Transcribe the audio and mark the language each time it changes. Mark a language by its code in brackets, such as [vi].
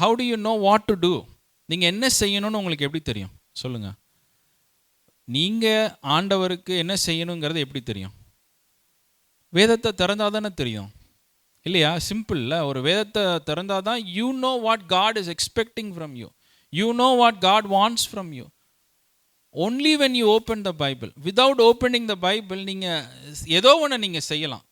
[en] How do you know what to do? [ta] நீங்கள் என்ன செய்யணும்னு உங்களுக்கு எப்படி தெரியும்? சொல்லுங்கள். நீங்கள் ஆண்டவருக்கு என்ன செய்யணுங்கிறது எப்படி தெரியும்? வேதத்தை திறந்தால் தானே தெரியும், இல்லையா? சிம்பிளில் ஒரு வேதத்தை திறந்தால் தான் [en] You know what God is expecting from you. You know what God wants from you. Only when you open the Bible. Without opening the Bible, [ta] நீங்கள் ஏதோ ஒன்று நீங்கள் செய்யலாம்.